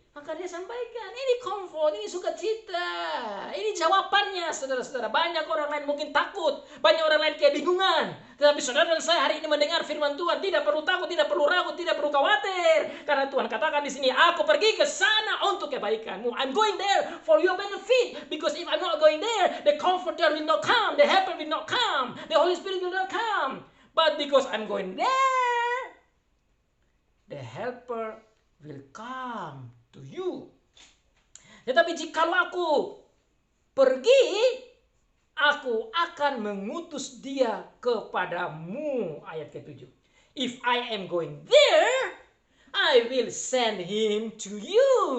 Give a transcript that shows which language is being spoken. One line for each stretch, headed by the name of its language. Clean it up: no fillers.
Indonesian: Maka dia sampaikan, ini comfort, ini sukacita, ini jawabannya, saudara-saudara. Banyak orang lain mungkin takut, banyak orang lain kebingungan. Tetapi saudara dan saya hari ini mendengar firman Tuhan, tidak perlu takut, tidak perlu ragu, tidak perlu khawatir. Karena Tuhan katakan di sini, aku pergi ke sana untuk kebaikanmu.
English: I'm going there for your benefit. Because if I'm not going there, the comforter will not come, the helper will not come, the Holy Spirit will not come. But because I'm going there, the helper will come to you.
Indonesian: Tetapi jikalau aku pergi, aku akan mengutus dia kepadamu. Ayat ke-7.
English: If I am going there, I will send him to you.